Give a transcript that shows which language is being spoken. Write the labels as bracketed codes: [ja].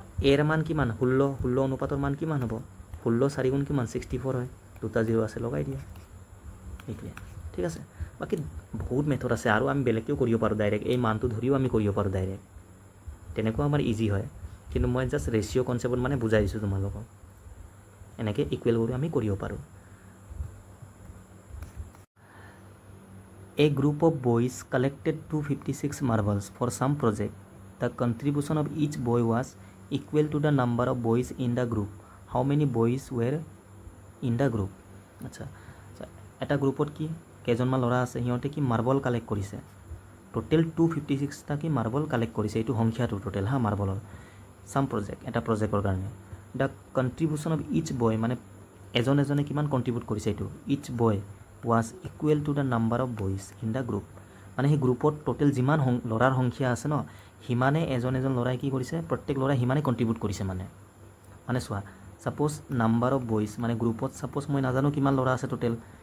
[as] এৰ মান কিমান 16 অনুপাতৰ মান কিমান হ'ব, 16 4 গুণ কিমান 64 হয়, দুটা 0 আছে, লগাই দিয়া, এইটোৱে, ঠিক আছে। বাকী বহুত মেথড আছে, আৰু আমি বেলেগকেও কৰিব পাৰোঁ, ডাইৰেক্ট এই মানটো ধৰিও আমি কৰিব পাৰোঁ ডাইৰেক্ট, তেনেকুৱা আমাৰ ইজি হয়, কিন্তু মই জাষ্ট ৰেচিঅ' কনচেপ্টত মানে বুজাই দিছোঁ তোমালোকক, এনেকৈ ইকুৱেল কৰি আমি কৰিব পাৰোঁ। [en] A group of boys collected 256 marbles for some project. The contribution of each boy was equal to the number of boys in the group. How many boys were in the group? [as] আচ্ছা এটা গ্ৰুপত কি কেইজনমান ল'ৰা আছে সিহঁতে কি marble collect কৰিছে টোটেল 256টা কি মাৰ্বল কালেক্ট কৰিছে এইটো সংখ্যাটো টোটেল হা মাৰ্বলৰ সাম প্ৰজেক্ট এটা প্ৰজেক্টৰ কাৰণে [en] the contribution of each boy [as] মানে এজন এজনে কিমান কণ্ট্ৰিবিউট কৰিছে এইটো [en] each boy was equal to the number of boys in the group [as] মানে সেই গ্ৰুপত টোটেল যিমান ল'ৰাৰ সংখ্যা আছে ন সিমানে এজন এজন ল'ৰাই কি কৰিছে প্ৰত্যেক ল'ৰাই সিমানে কণ্ট্ৰিবিউট কৰিছে মানে চোৱা সাপোজ [en] number of boys [as] মানে গ্ৰুপত সাপোজ মই নাজানো কিমান ল'ৰা আছে টোটেল